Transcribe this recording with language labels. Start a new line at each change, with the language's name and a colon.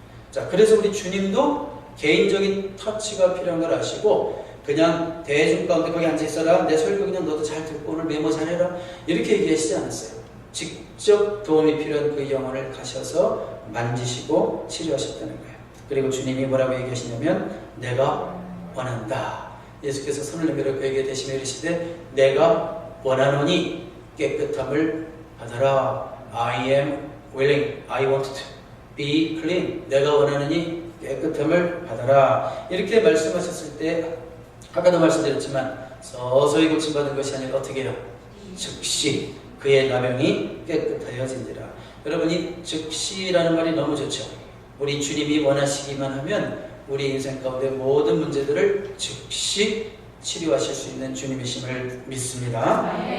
Korean: 자, 그래서 우리 주님도 개인적인 터치가 필요한 걸 아시고 그냥 대중 가운데 거기 앉아있어라, 내 설교 그냥 너도 잘 듣고 오늘 메모 잘해라 이렇게 얘기하시지 않았어요. 직접 도움이 필요한 그 영혼을 가셔서 만지시고 치료하셨다는 거예요. 그리고 주님이 뭐라고 얘기하시냐면 내가 원한다. 예수께서 손을 내밀어 그에게 대시며 이르시되 내가 원하노니 깨끗함을 받아라.
English: I am willing, I want to be clean.
Korean: 내가 원하노니 깨끗함을 받아라. 이렇게 말씀하셨을 때 아까도 말씀드렸지만 서서히 고침받은 것이 아니라 어떻게 해요? 즉시 그의 나병이 깨끗하여진지라. 여러분이 즉시라는 말이 너무 좋죠. 우리 주님이 원하시기만 하면 우리 인생 가운데 모든 문제들을 즉시 치료하실 수 있는 주님이심을 믿습니다.